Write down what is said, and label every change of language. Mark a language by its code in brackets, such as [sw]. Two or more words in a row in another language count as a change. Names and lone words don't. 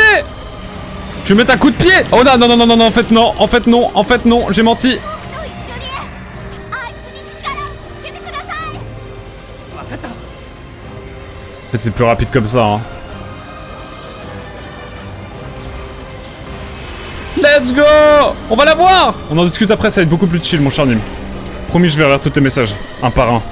[fr] Je vais mettre un coup de pied! Oh non, non, non, non, non, non, en fait non, en fait non, en fait non, j'ai menti! [ja] と一緒にあいつに力をつけてください。分かった [fr] En fait c'est plus rapide comme ça, hein. [en] Let's go! [fr] On va la voir! On en discute après, ça va être beaucoup plus chill, mon cher Nîmes. Promis, je vais lire tous tes messages, un par un.